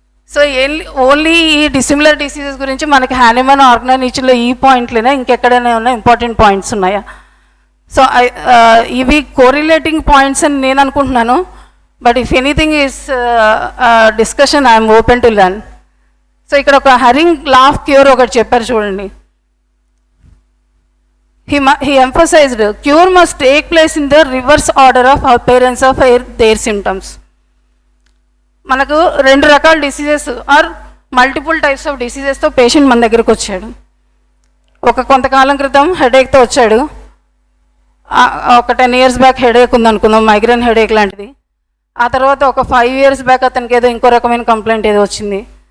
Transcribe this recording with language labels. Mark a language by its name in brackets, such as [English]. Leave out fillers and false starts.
[Telugu] So only ఈ dissimilar diseases గురించి మనకి హానెమన్ ఆర్గనైజేషన్లో ఈ పాయింట్లేనా, ఇంకెక్కడైనా ఉన్న ఇంపార్టెంట్ పాయింట్స్ ఉన్నాయా? సో ఇవి కోరిలేటింగ్ పాయింట్స్ అని నేను అనుకుంటున్నాను. [English] But if anything is discussion I'm open to learn. [Telugu] So ఇక్కడ ఒక హరింగ్ లా ఆఫ్ క్యూర్ ఒకటి చెప్పారు చూడండి. [English] he emphasized cure must take place in the reverse order of appearance of their symptoms. [Telugu] మనకు రెండు రకాల diseases are multiple types of డిసీజెస్తో patient మన దగ్గరకు వచ్చాడు. కొంతకాలం క్రితం హెడేక్తో వచ్చాడు. ఒక 10 years బ్యాక్ హెడేక్ ఉందనుకుందాం, మైగ్రేన్ హెడేక్ లాంటిది. ఆ తర్వాత ఒక 5 years బ్యాక్ అతనికి ఏదో ఇంకో రకమైన కంప్లైంట్ ఏదో వచ్చింది.